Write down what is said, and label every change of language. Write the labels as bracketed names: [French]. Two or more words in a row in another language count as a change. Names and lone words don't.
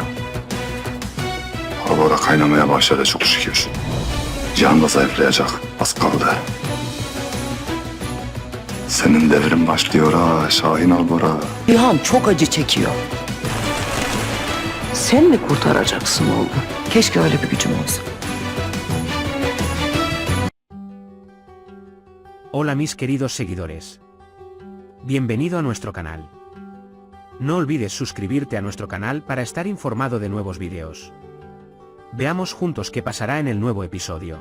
[Turkish] Hava da kaynamaya başladı çok şükür. Cihan da zayıflayacak. Az kaldı. Senin devrin başlıyor ha Şahin Albora. Cihan çok acı çekiyor. Sen mi kurtaracaksın oğlum? Keşke öyle bir gücüm olsa. [Spanish] Hola mis queridos seguidores. Bienvenido a nuestro canal. No olvides suscribirte a nuestro canal para estar informado de nuevos videos. Veamos juntos qué pasará en el nuevo episodio.